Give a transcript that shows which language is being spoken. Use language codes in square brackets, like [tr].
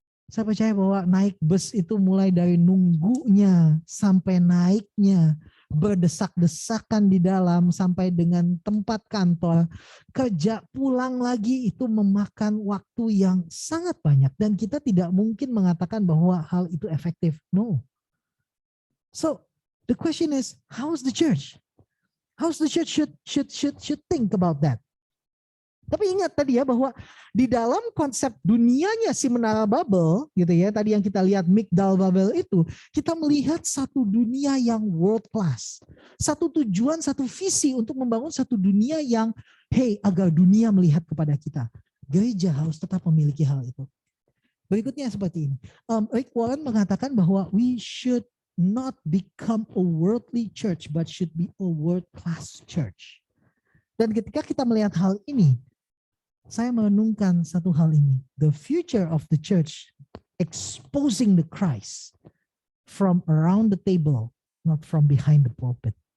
[id] Saya percaya bahwa naik bus itu mulai dari nunggunya sampai naiknya, berdesak-desakan di dalam sampai dengan tempat kantor, kerja, pulang lagi, itu memakan waktu yang sangat banyak dan kita tidak mungkin mengatakan bahwa hal itu efektif. [en] No. So the question is, how's the church? How's the church should think about that? [id] Tapi ingat tadi ya bahwa di dalam konsep dunianya si menara Babel gitu ya, tadi yang kita lihat Migdal Babel itu, kita melihat satu dunia yang world class. Satu tujuan, satu visi untuk membangun satu dunia yang agar dunia melihat kepada kita. Gereja harus tetap memiliki hal itu. Berikutnya seperti ini. Rick Warren mengatakan bahwa [en] we should not become a worldly church but should be a world class church. [id] Dan ketika kita melihat hal ini, saya merenungkan satu hal ini. [en] The future of the church exposing the Christ from around the table, not from behind the pulpit.